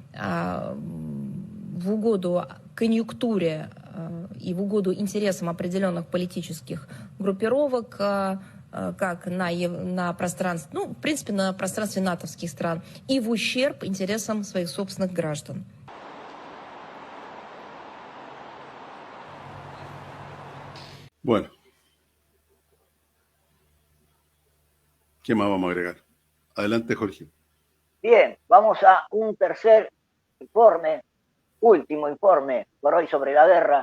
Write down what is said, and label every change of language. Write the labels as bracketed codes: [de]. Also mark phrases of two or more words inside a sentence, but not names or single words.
[ru] в угоду конъюнктуре и в угоду интересам определенных политических группировок, как на пространстве, ну, в принципе, на пространстве натовских стран, и в ущерб интересам своих собственных граждан. [es] Bueno, ¿qué más vamos a agregar? Adelante, Jorge. Bien, vamos a un tercer informe, último informe por hoy sobre la guerra.